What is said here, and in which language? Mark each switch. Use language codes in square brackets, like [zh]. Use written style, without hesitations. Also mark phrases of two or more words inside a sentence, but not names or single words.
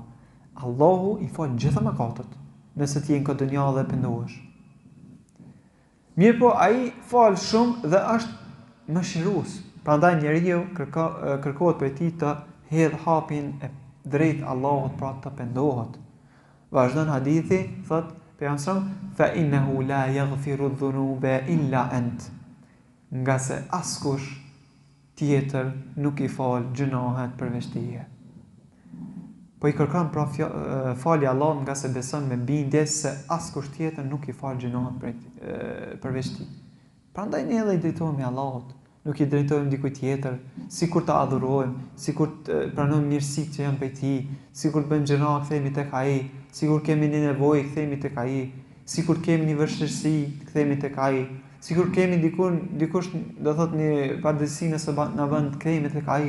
[sq] Allahu i fal gjitha mëkatet, nëse ti je në këtë dunjë dhe pendohesh. Mirë po, ai fal shumë dhe është mëshirues. Prandaj njeriu kërkohet prej tij të hedh hapin e drejt Allahut pra të pendohet. Vazhdon hadithi, thot pejgamberi [ar] فإنه لا يغفر الذنوب إلا أنت. [sq] Nga se askush tjetër nuk i fal gjunohet përveç teje. Po i kërkon pra falje Allahut nga se beson me bindje se askush tjetër nuk i fal gjunohet përveç tij. Prandaj ne edhe i drejtohemi Allahut, nuk i drejtohemi dikujt tjetër, sikur të adhurojmë, sikur të pranojmë mirësitë që janë prej tij, sikur të bëjmë gjëra kthehemi tek ai, sikur kemi një nevojë kthehemi tek ai, sikur kemi një vështirësi kthehemi tek ai, sikur kemi dikush do thotë një padrejsi nëse na bën të kthehemi tek ai.